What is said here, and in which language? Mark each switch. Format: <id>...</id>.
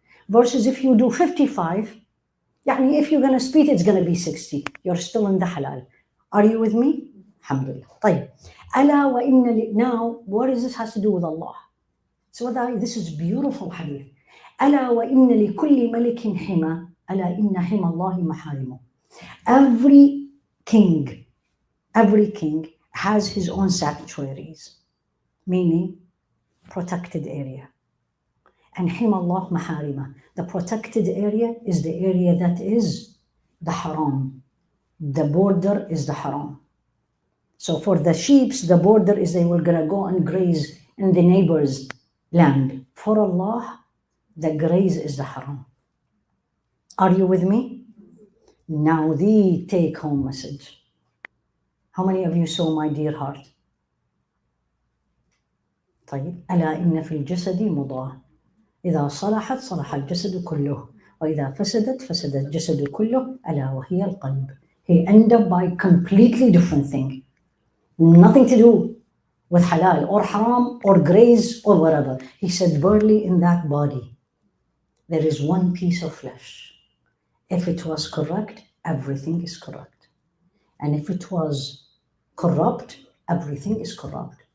<en>Versus if you do 55, if you're going to speed, it's going to be 60. You're still in the halal. Are you with me? Alhamdulillah. طيب.</en> <ar>ألا وإن</ar> <en>now, what does this has to do with Allah? So this is beautiful hadith.</en> <ar>ألا وإن لكل ملك حمى ألا إن حمى الله محارمه.</ar> <en>Every king has his own sanctuaries, meaning protected area.</en> <ar>And حمى الله محارمه.</ar> <en>The protected area is the area that is the haram. The border is the haram. So for the sheep, the border is they were going to go and graze in the neighbor's land. For Allah, the graze is the haram. Are you with me? Now the take-home message. How many of you saw My Dear Heart?</en> <ar>طيب. ألا إن في الجسد مضغة إذا صلحت صلح الجسد كله وإذا فسدت فسد الجسد كله ألا وهي القلب.</ar> <en>He ended up by completely different thing. Nothing to do with halal or haram or graze or whatever. He said, verily in that body, there is one piece of flesh. If it was correct, everything is correct. And if it was corrupt, everything is corrupt.</en>